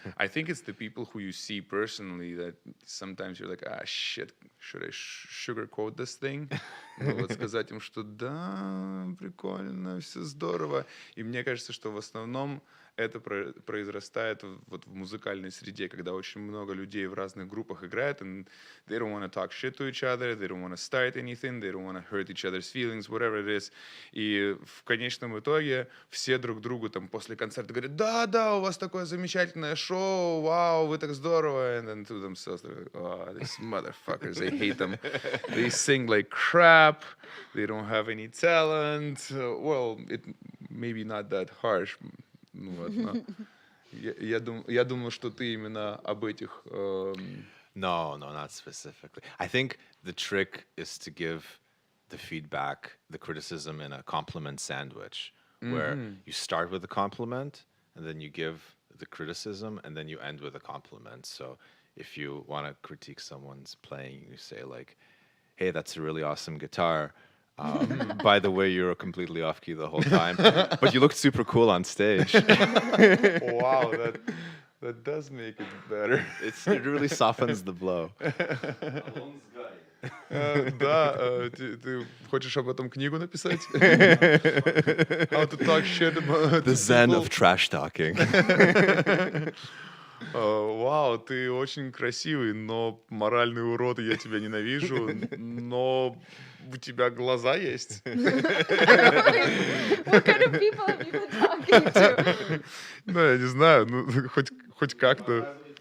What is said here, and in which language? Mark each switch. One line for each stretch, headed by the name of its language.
English: I think it's the people who you see personally that sometimes you're like, shit, should I sugarcoat this thing?
Russian: Ну вот сказать им, что да, прикольно, все здорово. И мне кажется, что в основном это произрастает вот в музыкальной среде, когда очень много людей в разных группах играют,
English: and they don't want to talk shit to each other, they don't want to start anything, they don't want to hurt each other's feelings, whatever it is.
Russian: И в конечном итоге все друг другу там после концерта говорят, да, у вас такое замечательное шоу, вау, вы так здорово,
English: and then to themselves, like, oh, these motherfuckers, I hate them. They sing like crap, they don't have any talent. Well, it maybe not that harsh.
Russian: Ну, вот, но я думаю, что ты именно об этих...
English: No, not specifically. I think the trick is to give the feedback, the criticism in a compliment sandwich, where you start with a compliment, and then you give the criticism, and then you end with a compliment. So if you want to critique someone's playing, you say like, hey, that's a really awesome guitar. By the way, you were completely off key the whole time, but you looked super cool on stage. Wow, that does make it better. It really softens the blow.
Russian: Да, ты хочешь об этом книгу написать?
English: How to talk shit about The Zen of trash talking.
Russian: Вау, ты очень красивый, но моральный урод, и я тебя ненавижу, но у тебя глаза есть.
English: What kind of people have you been talking to?
Russian: Ну, я не знаю, ну, хоть как-то.